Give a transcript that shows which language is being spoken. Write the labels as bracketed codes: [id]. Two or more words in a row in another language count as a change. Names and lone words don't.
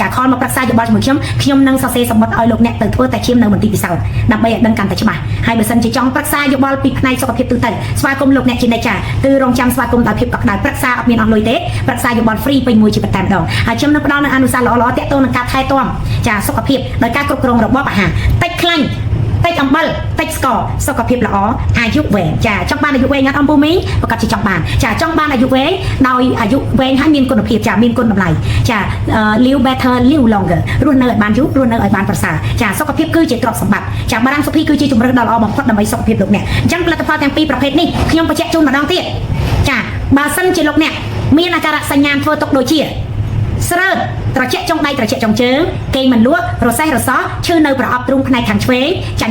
[km] ខលមកប្រឹក្សាយោបល់ជាមួយខ្ញុំនឹងសរសេរសម្បត្តិឲ្យលោកអ្នកទៅធ្វើតេស្តឈាមនៅមន្ទីរពិសោធន៍ដើម្បីឲ្យដឹងកាន់តែច្បាស់ហើយបើសិនជាចង់ប្រឹក្សាយោបល់ពីផ្នែកសុខភាពទូទៅស្វាគមន៍លោកអ្នកជានិច្ចចាគឺរងចាំស្វាគមន៍ដោយភាពកក់ក្ដៅប្រឹក្សាអត់មានអស់លុយទេប្រឹក្សាយោបល់ហ្វ្រីពេញមួយជីវិតតែម្ដងហើយខ្ញុំនឹងផ្ដល់នូវអនុសាសន៍ល្អៗទាក់ទងនឹងការថែទាំចាសុខភាពដោយការគ្រប់គ្រងរបបអាហារតិចខ្លាញ់តិចអំបិលតិចស្ករសុខភាពល្អអាយុវែងចាចង់បានអាយុវែង អត់អំពូមីងប្រកាសជាចង់បានចាចង់បានអាយុវែងដោយអាយុវែងហើយមានគុណភាពចាមានគុណតម្លៃចា [en] live better live longer [km] រស់នៅឲ្យបានយូររស់នៅឲ្យបានប្រសើរចាសុខភាពគឺជាទ្រព្យសម្បត្តិចាបារាំងសុភីគឺជាជំរឿនដ៏ល្អបំផុតដើម្បីសុខភាពលោកអ្នកអញ្ចឹងផលិតផលទាំងពីរប្រភេទនេះខ្ញុំបញ្ជាក់ជូនម្ដងទៀតចាបើសិនជាលោកអ្នកមានអាការៈសញ្ញាធ្វើទុកដូចជាស្រើតត្រជាក់ចុងដៃត្រជាក់ចុងជើងគេងមិនលក់រសេះរសោះឈឺនៅប្រអប់ទ្រូងផ្នែកខាងឆ្វេងចាញ់